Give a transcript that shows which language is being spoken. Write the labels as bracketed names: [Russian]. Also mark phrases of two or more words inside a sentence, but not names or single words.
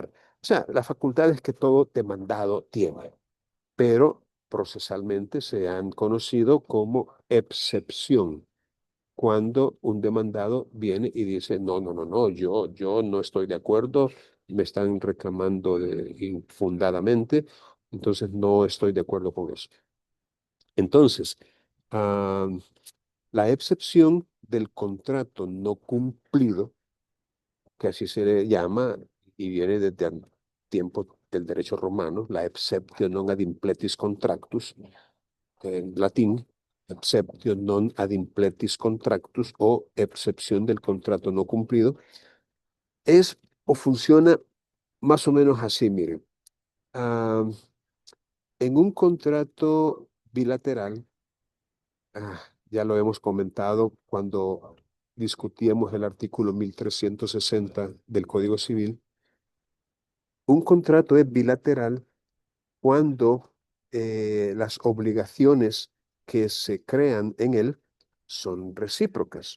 [Spanish] O sea, las facultades que todo demandado tiene, pero procesalmente se han conocido como excepción cuando un demandado viene y dice, no, no, no, no, yo no estoy de acuerdo, me están reclamando infundadamente, entonces no estoy de acuerdo con eso. Entonces, ah, la excepción del contrato no cumplido, que así se le llama y viene desde tiempo del derecho romano, la [Latin] exceptio non ad impletis contractus, [Spanish] en latín, [Latin] exceptio non ad impletis contractus [Spanish] o excepción del contrato no cumplido, es o funciona más o menos así, miren. Ah, en un contrato bilateral, ya lo hemos comentado cuando discutíamos el artículo 1360 del Código Civil, un contrato es bilateral cuando las obligaciones que se crean en él son recíprocas.